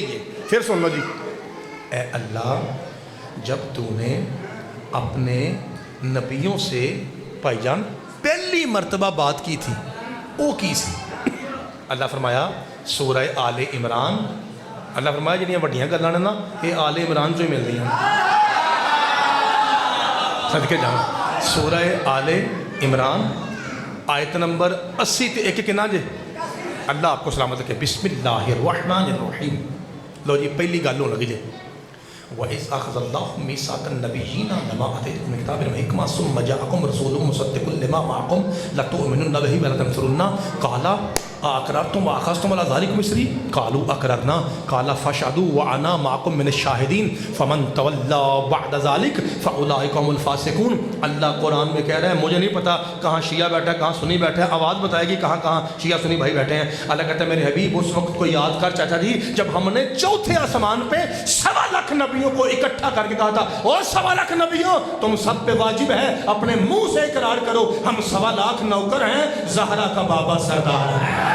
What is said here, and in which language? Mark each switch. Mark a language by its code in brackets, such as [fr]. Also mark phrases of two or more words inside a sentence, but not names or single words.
[ur] یہی ہے. پھر سن لو جی. اے اللہ جب تو نے اپنے نبیوں سے بھائی جان پہلی مرتبہ بات کی تھی وہ کی سی؟ اللہ فرمایا سورہ آل عمران. [pa] اللہ فرمایا جنیاں وڈیاں گلاں نے نا یہ آل عمران چوں ہی مل رہی ہیں. صدقے جاؤں سورہ آل عمران آیت نمبر 80 تے 1 کنا جے. [ur] اللہ آپ کو سلامت رکھے. [ar] بسم اللہ الرحمن الرحیم. [pa] لو جی پہلی گل ہون لگی جے. [ar] وَإِذْ أَخَذَ اللَّهُ مِيثَاقَ النَّبِيِّينَ لَمَا آتَيْتُكُم مِّن كِتَابٍ وَحِكْمَةٍ ثُمَّ جَاءَكُم رَّسُولٌ مُّصَدِّقٌ لِّمَا مَعَكُمْ لَتُؤْمِنُنَّ بِهِ وَلَتَنصُرُنَّهُ قَالَ اقررتم واخذتم على ذلكم مصری قالوا اقررنا قال فاشهدوا وانا معكم من الشاهدين فمن تولى بعد ذلك فاولئك هم الفاسقون. [ur] اللہ قرآن میں کہہ رہا ہے مجھے نہیں پتا کہاں شیعہ بیٹھا ہے کہاں سنی بیٹھا ہے، آواز بتائے گی کہاں کہاں شیعہ سنی بھائی بیٹھے ہیں. اللہ کہتا ہے میرے حبیب اس وقت کو یاد کر چاچا جی جب ہم نے چوتھے آسمان پہ 1.25 لاکھ نبیوں کو اکٹھا کر کے کہا تھا اور 1.25 لاکھ نبیوں تم سب پہ واجب ہے اپنے منہ سے اقرار کرو ہم 1.25 لاکھ نوکر ہیں، زہرا کا بابا سردار ہے.